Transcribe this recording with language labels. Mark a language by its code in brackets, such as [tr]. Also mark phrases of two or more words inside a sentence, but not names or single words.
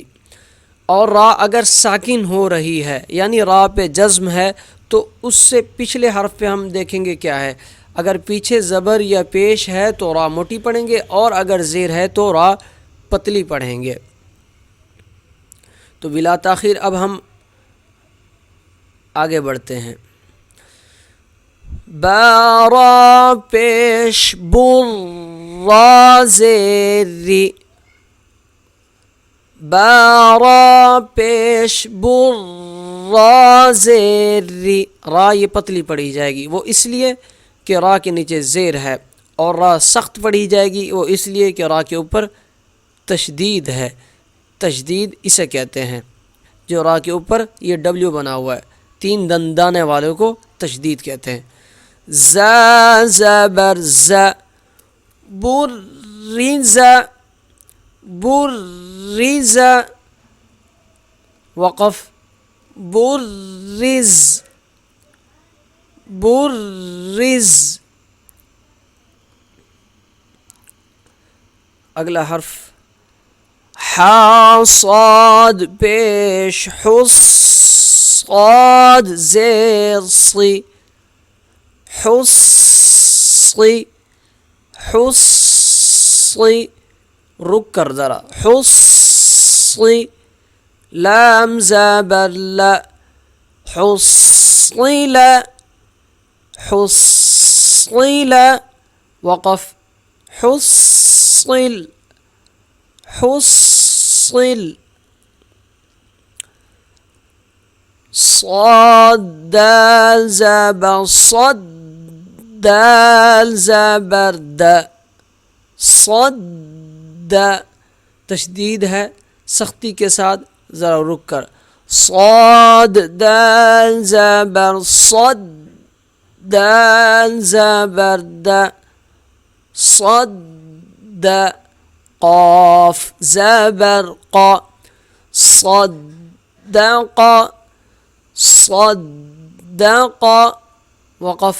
[ur] اور را اگر ساکن ہو رہی ہے یعنی را پہ جزم ہے تو اس سے پچھلے حرف پہ ہم دیکھیں گے کیا ہے۔ اگر پیچھے زبر یا پیش ہے تو را موٹی پڑھیں گے، اور اگر زیر ہے تو را پتلی پڑھیں گے۔ تو بلا تاخیر اب ہم آگے بڑھتے ہیں۔ با پیش بر را زیری، با پیش بر را زیری، را یہ پتلی پڑھی جائے گی، وہ اس لیے کہ را کے نیچے زیر ہے، اور را سخت پڑھی جائے گی وہ اس لیے کہ را کے اوپر تشدید ہے۔ تشدید اسے کہتے ہیں جو را کے اوپر یہ ڈبلیو بنا ہوا ہے، 3 دندانے والوں کو تشدید کہتے ہیں۔ ز زبر ز، برز برز، وقف برز برز۔ اگلا حرف ہا صاد پیش حس صاد زیر صی، حصی حصی، رک کر ذرا، حصی، لام زبر ل، حصیل حصیل، وقف حصیل حصیل۔ صاد دال زبر صد، دال زبر د، صد، تشدید ہے سختی کے ساتھ، ذرا رک کر، صاد دال زبر صد، دال زبر د، صد قاف زبر قا صدق صدق وقف.